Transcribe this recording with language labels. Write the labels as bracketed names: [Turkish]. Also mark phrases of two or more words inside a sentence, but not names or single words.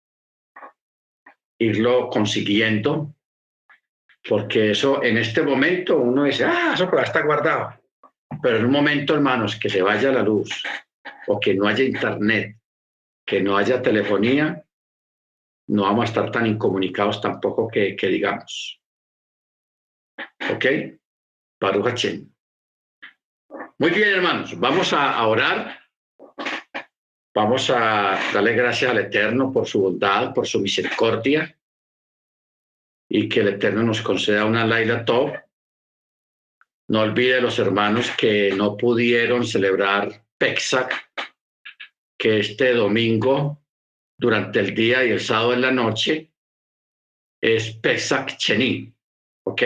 [Spanish] irlo consiguiendo, porque eso en este momento uno dice, eso por ahí está guardado, pero en un momento, hermanos, que se vaya la luz o que no haya internet, que no haya telefonía, no vamos a estar tan incomunicados tampoco que digamos. ¿Ok? [Hebrew] ברוך השם. [Spanish] Muy bien, hermanos. Vamos a orar. Vamos a darle gracias al Eterno por su bondad, por su misericordia, y que el Eterno nos conceda una [Hebrew] לילה טוב. [Spanish] No olvide los hermanos que no pudieron celebrar Pesach, que este domingo, durante el día y el sábado en la noche, es Pesach Sheni, ¿ok?